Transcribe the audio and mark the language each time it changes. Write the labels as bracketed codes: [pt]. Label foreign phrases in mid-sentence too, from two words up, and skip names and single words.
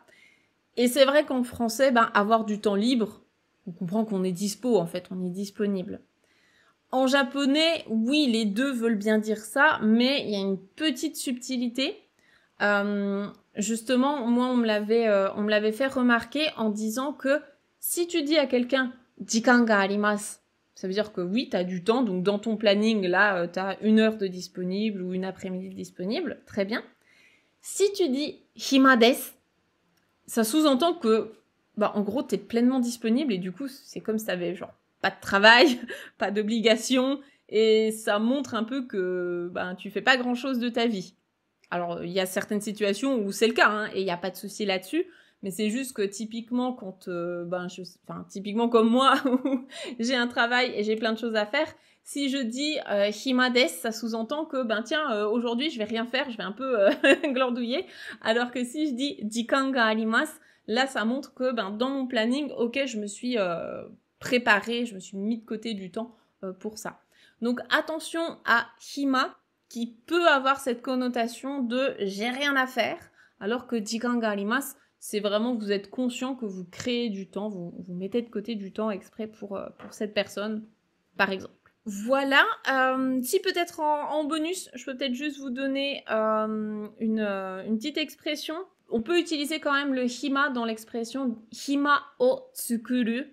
[fr] Et c'est vrai qu'en français, avoir du temps libre, on comprend qu'on est dispo, en fait, on est disponible. En japonais, oui, les deux veulent bien dire ça, mais il y a une petite subtilité. Justement, moi, on me l'avait fait remarquer en disant que si tu dis à quelqu'un « [ja] 時間があります », [fr] ça veut dire que oui, t'as du temps, donc dans ton planning, là, t'as 1 heure de disponible ou une après-midi de disponible, très bien. Si tu dis « [ja] 暇です [fr] », ça sous-entend que, en gros, t'es pleinement disponible et du coup, c'est comme si t'avais genre pas de travail, pas d'obligation, et ça montre un peu que tu fais pas grand-chose de ta vie. Alors, il y a certaines situations où c'est le cas, et il n'y a pas de souci là-dessus, mais c'est juste que typiquement, quand, typiquement comme moi, où j'ai un travail et j'ai plein de choses à faire, si je dis [ja] 暇です, [fr] ça sous-entend que, aujourd'hui, je vais rien faire, je vais un peu glandouiller, alors que si je dis [ja] 時間があります, [fr] là, ça montre que, dans mon planning, ok, je me suis préparée, je me suis mis de côté du temps pour ça. Donc, attention à hima, qui peut avoir cette connotation de j'ai rien à faire, alors que [ja] 時間があります, [fr] c'est vraiment vous êtes conscient que vous créez du temps, vous mettez de côté du temps exprès pour cette personne, par exemple. Voilà, si peut-être en bonus, je peux peut-être juste vous donner une petite expression. On peut utiliser quand même le hima dans l'expression [ja] 暇を作る.